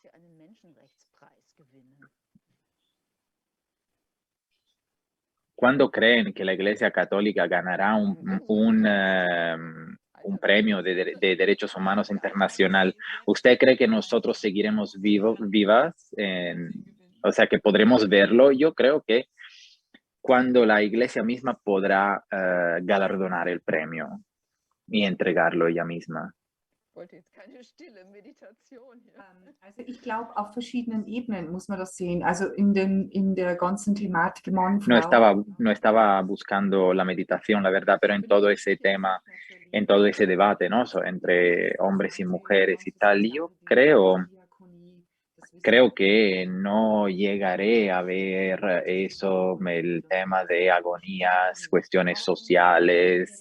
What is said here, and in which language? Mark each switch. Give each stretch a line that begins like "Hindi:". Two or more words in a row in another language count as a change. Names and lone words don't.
Spanish: ¿Cuándo creen que la Iglesia Católica ganará un premio de derechos humanos internacional? ¿Usted cree que nosotros seguiremos vivas? O sea, que podremos verlo. Yo creo que cuando la Iglesia misma podrá galardonar el premio y entregarlo ella misma.
German: wollte jetzt keine stille Meditation hier. Also ich glaube, auf verschiedenen Ebenen muss man das sehen. Also in der ganzen Thematik Mann,
Spanish: No
German: Frau.
Spanish: estaba buscando la meditación, la verdad, pero en todo ese tema, en todo ese debate, ¿no? Entre hombres y mujeres y tal, yo creo que no llegaré a ver eso, el tema de agonías, cuestiones sociales.